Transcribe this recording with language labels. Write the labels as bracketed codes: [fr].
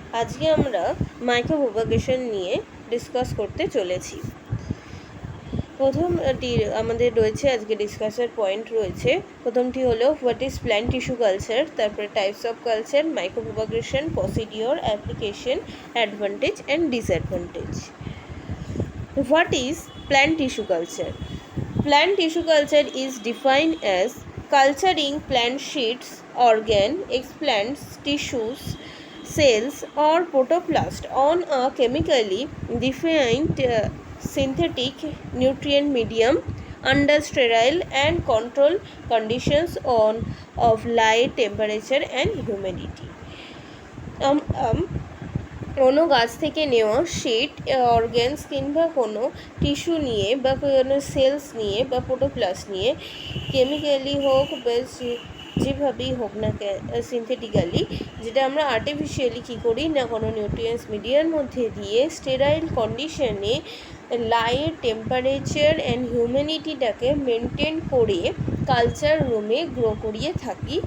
[bn] আজকে আমরা micro propagation নিয়ে ডিসকাস করতে চলেছি। প্রথমটি আমাদের রয়েছে আজকে ডিসকাসের পয়েন্ট রয়েছে। প্রথমটি হলো [en] what is plant tissue culture, [bn] তারপরে [en] types of culture, [bn] micro propagation, procedure, application, [en] Advantage and disadvantage. What is plant tissue culture? Plant tissue culture is defined as culturing plant sheets, organ, explants, tissues, cells or protoplast on a chemically defined synthetic nutrient medium under sterile and controlled conditions of light, temperature and humidity. [bn] কোনো গাছ থেকে নেওয়া sheet, organs কিংবা কোনো tissue নিয়ে বা কোনো sales নিয়ে বা প্রোটোপ্লাস্ট নিয়ে কেমিক্যালি হোক বা যেভাবেই হোক না সিনথেটিক্যালি, যেটা আমরা আর্টিফিশিয়ালি কী করি না কোনো নিউট্রিয়েন্টস মিডিয়ার মধ্যে দিয়ে স্টেরাইল কন্ডিশনে লাইট, টেম্পারেচার অ্যান্ড হিউম্যানিটিটাকে মেনটেন করে কালচার রুমে গ্রো করিয়ে থাকি।